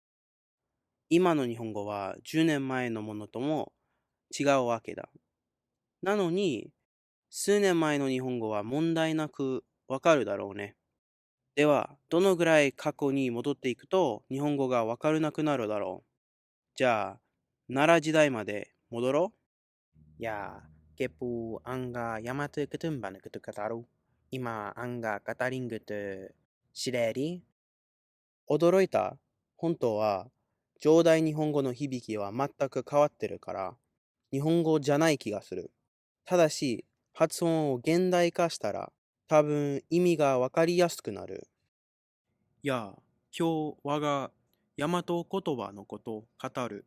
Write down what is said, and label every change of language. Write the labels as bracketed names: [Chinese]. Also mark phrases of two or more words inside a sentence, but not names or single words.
[Japanese] 今の日本語は10年前のものとも違うわけだ。なのに、数年前の日本語は問題なくわかるだろうね。では、どのぐらい過去に戻っていくと日本語がわからなくなるだろう。じゃあ、奈良時代まで戻ろう。 [Old Japanese] Ya, kepu angga yamate ketumban ketukataru. Ima angga kataring ketu shireri. [Japanese] 驚いた。本当は、上代日本語の響きは全く変わってるから、日本語じゃない気がする。ただし、発音を現代化したら、多分意味がわかりやすくなる。やあ、今日我が大和言葉のこと語る。